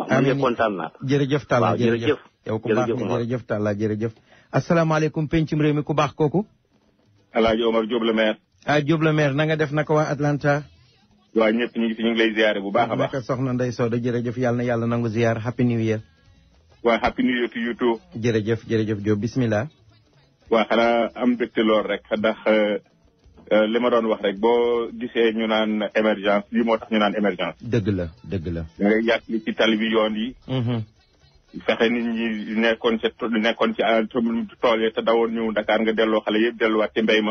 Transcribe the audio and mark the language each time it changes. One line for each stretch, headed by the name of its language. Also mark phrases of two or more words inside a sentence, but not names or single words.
Wolof: amiin kontaan naa. jërëjëf Talla jërëjëf yow ku baax jërëjëf Talla jërëjëf. asalaamaaleykum pencum réew mi ku baax kooku. Alaaji Omar Diop
French: le maire.
Wolof: Diop
French: le maire
Wolof: na nga def naka waa Atlanta. waaw ñëpp ñu ngi fi ñu ngi lay ziare bu baax a baax. naka soxna Ndeye Soda jërëjëf yàlla na yàlla nangu ziar
English: happy new year. waaw happy new year to you too.
Wolof: jërëjëf jërëjëf Diop bismillah. waaw xanaa am mbégte lool rek ndax li ma doon wax rek boo gisee ñu naan émergence lii moo tax ñu naan émergence. dëgg la dëgg la. da ngay yàq li ci tali bi yoon yi. fexe nit ñi nekkoon ci tool yi te dawoon ñëw Dakar nga delloo xale yëpp delluwaat ci mbéy ma.